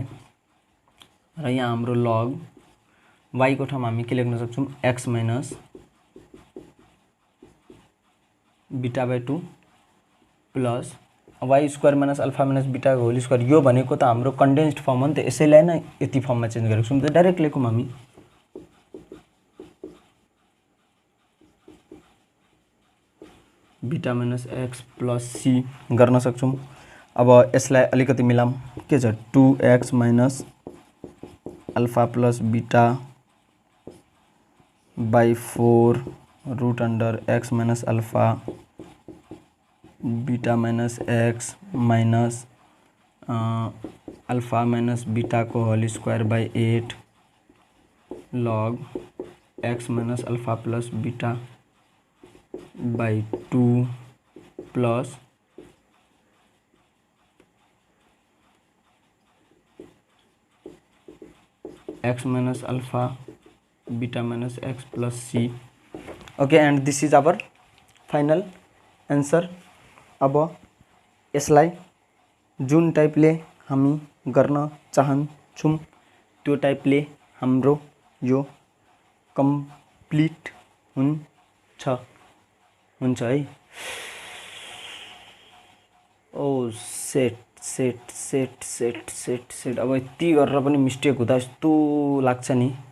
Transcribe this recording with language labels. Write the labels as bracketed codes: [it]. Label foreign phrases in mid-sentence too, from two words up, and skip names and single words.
[ne] र यहाँ हाम्रो लग y को ठाउँमा हामी के लेख्न सक्छौँ, [en] x minus beta by 2 plus y square minus alpha minus beta whole square, [ne] यो भनेको त हाम्रो [en] condensed form [ne] हो नि त, यसैलाई नै यति फर्ममा चेन्ज गरेको छौँ, त डाइरेक्ट लेखौँ हामी [en] beta minus x plus c [ne] गर्न सक्छौँ। अब यसलाई अलिकति मिलाऊँ, के छ [en] 2x minus alpha plus beta by 4 root under x minus alpha beta minus x minus alpha minus beta को whole square by 8 log x minus alpha plus beta by 2 plus x minus alpha beta minus x plus c. Okay, and this is our final answer. [ne] अब यसलाई जुन टाइपले हामी गर्न चाहन्छौं त्यो टाइपले हाम्रो यो कम्प्लिट हुन्छ है। ओ सेट अब यति गरेर पनि मिस्टेक हुँदा यस्तो लाग्छ नि।